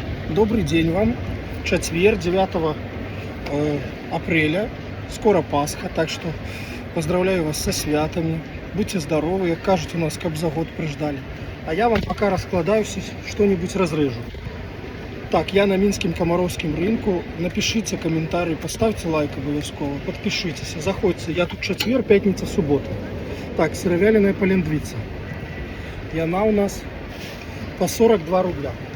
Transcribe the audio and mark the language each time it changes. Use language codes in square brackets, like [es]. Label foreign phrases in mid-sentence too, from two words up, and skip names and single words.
[ru] Добрый день вам. Четверг, 9 апреля. Скоро Пасха, так что поздравляю вас со святами. Будьте здоровы, [be] як кажуть у нас, каб за год приждали. [ru] А я вам пока раскладаюсь, что-нибудь разрежу. Так, я на Минском Комаровском рынку. Напишите комментарий, поставьте лайк обовязково, подпишитесь, заходите. Я тут четверг, пятница, суббота. Так, сыровяленая полендвица. И она у нас по 42 рубля.